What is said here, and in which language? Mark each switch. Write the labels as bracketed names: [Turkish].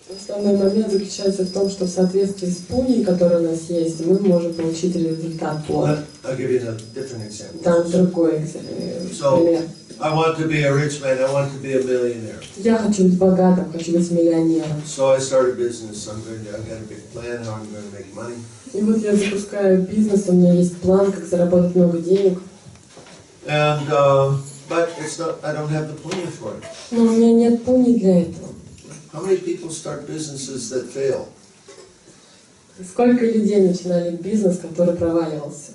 [Russian] Основной момент заключается в том, что в соответствии с пуней, которые у нас есть, мы можем получить результат плод. [English] I'll give you a different example. [Russian] Там другой пример. [English] I want to be a rich man. I want to be a millionaire. [Russian] Я хочу быть богатым, хочу быть миллионером. [English] So I start a business. I've got a big plan how I'm going to make money. [Russian] И вот я запускаю бизнес, у меня есть план, как заработать много денег. [English] And but it's not. I don't have the punya for it. [Russian] Но у меня нет пуни для этого. [English] How many people start businesses that fail? [Russian] Сколько людей начинали бизнес, который проваливался?